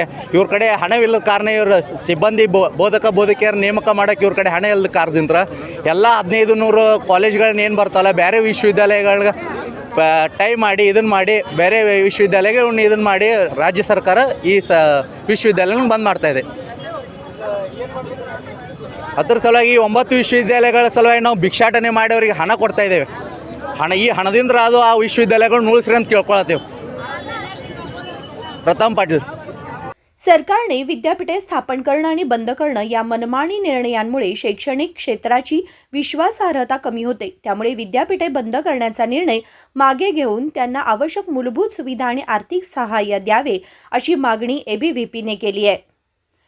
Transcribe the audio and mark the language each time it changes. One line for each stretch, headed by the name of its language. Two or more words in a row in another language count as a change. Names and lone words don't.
Kannada: ಇವ್ರ ಕಡೆ ಹಣವಿಲ್ಲದ ಕಾರಣ ಇವರು ಸಿಬ್ಬಂದಿ ಬೋಧಕಿಯರು ನೇಮಕ ಮಾಡೋಕ್ಕೆ ಇವ್ರ ಕಡೆ ಹಣ ಇಲ್ಲದ ಕಾರಣದಿಂದ ಎಲ್ಲ 1500 ಕಾಲೇಜ್ಗಳನ್ನ ಏನು ಬರ್ತಾವಲ್ಲ ಬೇರೆ ವಿಶ್ವವಿದ್ಯಾಲಯಗಳಿಗೆ ಟೈಮ್ ಮಾಡಿ ಇದನ್ನು ಮಾಡಿ ಬೇರೆ ವಿಶ್ವವಿದ್ಯಾಲಯಗಳನ್ನ ಇದನ್ನು ಮಾಡಿ ರಾಜ್ಯ ಸರ್ಕಾರ ಈ ವಿಶ್ವವಿದ್ಯಾಲಯನ ಬಂದ್ ಮಾಡ್ತಾಯಿದೆ। ಅದರ ಸಲುವಾಗಿ 9 ವಿಶ್ವವಿದ್ಯಾಲಯಗಳ ಸಲುವಾಗಿ ನಾವು ಭಿಕ್ಷಾಟನೆ ಮಾಡಿ ಅವರಿಗೆ ಹಣ ಕೊಡ್ತಾ ಇದ್ದೇವೆ। ಈ ಹಣದಿಂದ ಅದು ಆ विश्वविद्यालयಗಳನ್ನ उळसरी ಅಂತ ಕೇಳ್ಕೊಳ್ತೇವೆ।
Marathi: प्रथम पाटील। सरकारने विद्यापीठे स्थापन करणं आणि बंद करणं या मनमानी निर्णयांमुळे शैक्षणिक क्षेत्राची विश्वासार्हता कमी होते। त्यामुळे विद्यापीठे बंद करण्याचा निर्णय मागे घेऊन त्यांना आवश्यक मूलभूत सुविधा आणि आर्थिक सहाय्य द्यावे अशी मागणी एबीव्हीपीने केली आहे।